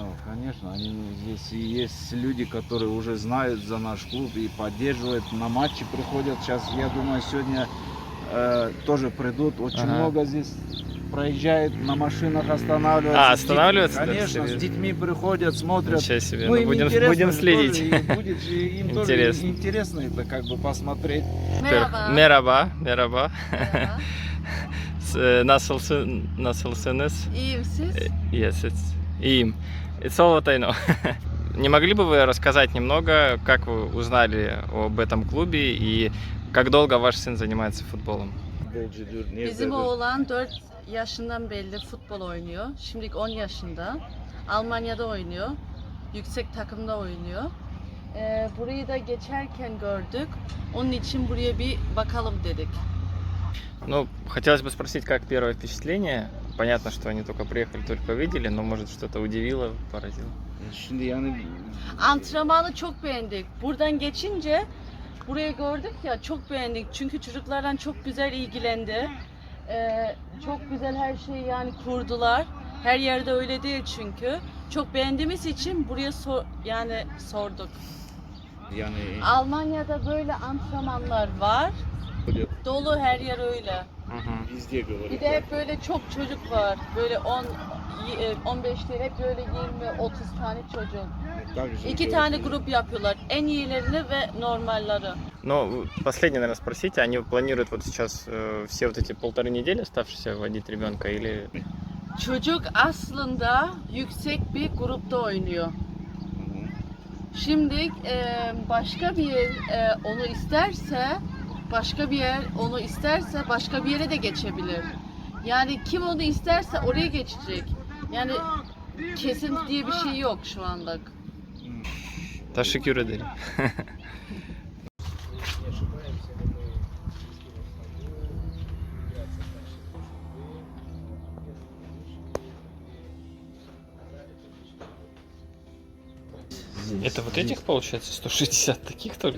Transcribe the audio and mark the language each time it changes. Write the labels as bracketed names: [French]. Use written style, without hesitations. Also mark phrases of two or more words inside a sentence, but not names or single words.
[Russian] Они здесь и есть люди, которые уже знают за наш клуб и поддерживают, на матчи приходят. Сейчас, я думаю, сегодня тоже придут. Очень много здесь проезжает, на машинах останавливаются. Останавливаются? Конечно, с детьми приходят, смотрят. Ничего себе, Ну, им будем следить. Тоже, будет же им тоже интересно это как бы посмотреть. [Turkish] Merhaba. Merhaba. Nasılsınız? İyiyim siz? Yes, İyiyim. [English] It's all what I know. [Russian] Не могли бы вы рассказать немного, как вы узнали об этом клубе и как долго ваш сын занимается футболом? [Turkish] Bizim oğlan 4 yaşından beri futbol oynuyor. Şimdilik 10 yaşında. Almanya'da oynuyor. Yüksek takımda oynuyor. Burayı da geçerken gördük. Onun için buraya bir bakalım dedik. [Russian] Ну, хотелось бы спросить, как первое впечатление? Понятно, что они только приехали, только видели, но может что-то удивило, поразило. [Turkish] Şimdi yani Antrenmanı çok beğendik. Buradan geçince burayı gördük ya, çok beğendik. Çünkü çocuklardan çok güzel ilgilendi. Çok güzel her şeyi yani kurdular. Her yerde öyle değil çünkü. Çok beğendiğimiz için buraya sorduk. Yani Almanya'da böyle antrenmanlar var. Dolu her yer öyle. [Russian] везде говорят. [Turkish] Bir de hep böyle çok çocuk var. Böyle 15 değil, hep böyle 20-30 tane çocuk. [Russian] Также [Turkish] İki [Russian] делают. [Turkish] tane grup yapıyorlar. En iyilerini ve normalleri. [Russian] Но последнее, наверное, спросите, они планируют вот сейчас все вот эти 1,5 недели оставшиеся водить ребенка или... [Turkish] Çocuk aslında yüksek bir grupta oynuyor. Мгм. Şimdi başka bir yer onu isterse, başka bir yere de geçebilir. Yani kim onu isterse oraya geçecek. Yani kesin diye bir şey yok şu anda. Teşekkür ederim. [Russian] Это вот этих, получается, 160 таких только?